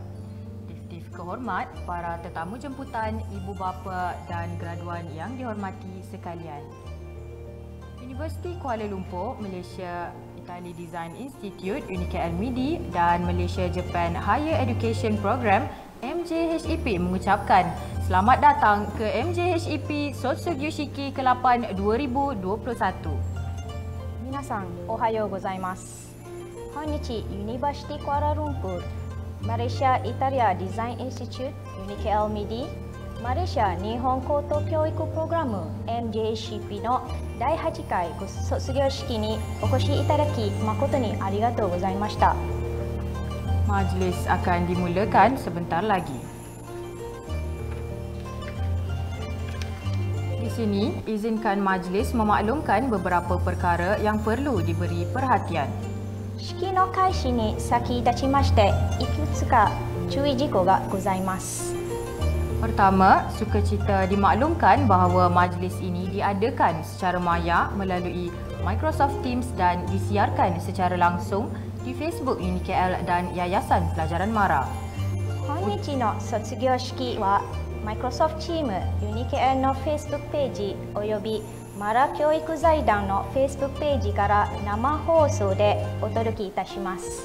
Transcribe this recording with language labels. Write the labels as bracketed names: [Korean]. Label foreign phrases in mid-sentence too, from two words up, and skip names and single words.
[Malay] Dif-dif kehormat, para tetamu jemputan, ibu bapa dan graduan yang dihormati sekalian. Ini Universiti Kuala Lumpur, Malaysia Italy Design Institute, UniKL MIDI dan Malaysia Japan Higher Education Program MJHEP mengucapkan selamat datang ke MJHEP Sotsugyushiki ke-8 2021. [Japanese] みなさん、おはようございます. Konnichi, University Kuala Lumpur, Malaysia Italia Design Institute, UniKL MIDI, Malaysia Nihon Koto Kyoiku Program MJHEP の第8回卒業式にお越しいただき誠にありがとうございました。 [Malay] Majlis akan dimulakan sebentar lagi. Di sini, izinkan majlis memaklumkan beberapa perkara yang perlu diberi perhatian. [Japanese] 式の開始に先立ちましていくつか注意事項がございます。 [Malay] Pertama, sukacita dimaklumkan bahawa majlis ini diadakan secara maya melalui Microsoft Teams dan disiarkan secara langsung di Facebook UniKL dan Yayasan Pelajaran MARA. [Japanese] 本日の卒業式は Microsoft Teams UniKL の Facebook ページおよび MARA 教育財団の Facebook ページから生放送でお届けいたします。